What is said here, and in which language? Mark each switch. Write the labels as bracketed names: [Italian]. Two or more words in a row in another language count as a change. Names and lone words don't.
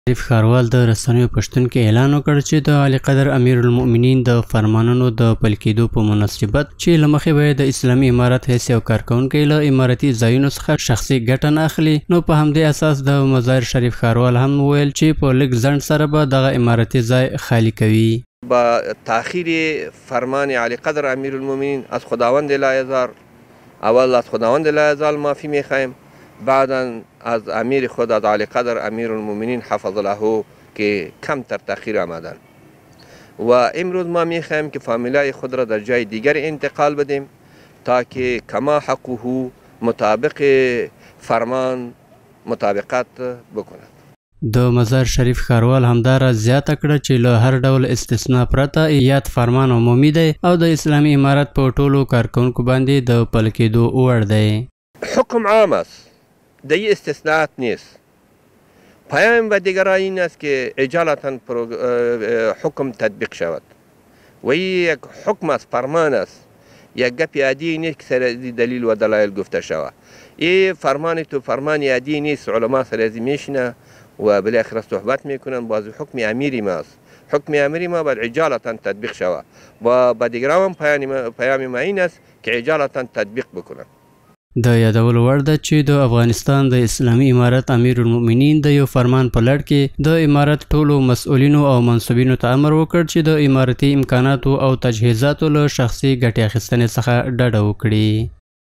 [Pashto] شریف ښاروال د رسنیو پښتون کې اعلان وکړ چې د اعلی قدر امیر المؤمنین د فرمانونو د پلي کېدو په مناسبت چې له مخې به د اسلامي امارت حیث یو کارکوونکی له امارتي ځایونو څخه شخصي ګټه نه اخلي، نو په همدې اساس د مظاهر شریف ښاروال هم وویل چې په لږ ځنډ سره به دغه امارتي ځای خالی کوي. [Persian] با تأخیر فرمان علی قدر امیر المؤمنین از خداوند [Arabic] لا یزال، [Persian] اول از خداوند [Arabic] لا یزال [Persian] معافی میخواهیم، بعدا از امیر خود از علی قدر امیر المؤمنین [Arabic] حفظ الله [Persian] که کمتر تأخیر آمدن و امروز ما میخواهیم که فامیلای خود را در جای دیگر انتقال بدیم تا که کما حقوق مطابق فرمان مطابقت بکند. [Pashto] د مظاهر شریف ښاروال همداراز زیاته کړه چې له هر ډول استثنا پرته یاد فرمان عمومي دی او د اسلامي امارت په ټولو کارکوونکو باندې د پلي کېدو وړ دی. [Persian] حکم عام است، دیگه استثناءات نیست. پیام و دیگران این است که اجالتا حکم تطبیق شود و یک حکم است، فرمان است، یک گپ عادی نیست که سر دلیل و دلایل گفته شود. این فرمان تو فرمان عادی نیست، علما سر از میشنه و بالاخره صحبت میکنن، باز حکم امیری ماست. حکم امیری ما باید اجالتا تطبیق شود و با دیگران پیام ما این است که اجالتا تطبیق بکنن. [Pashto] د یادولو وړ ده چې د افغانستان د اسلامي امارت امیر المؤمنین د یو فرمان په لړ کې د امارت ټولو مسؤلینو او منصبینو ته امر وکړ چې د امارتي امکاناتو او تجهیزاتو له شخصي ګټې اخیستنې څخه ډډه وکړي.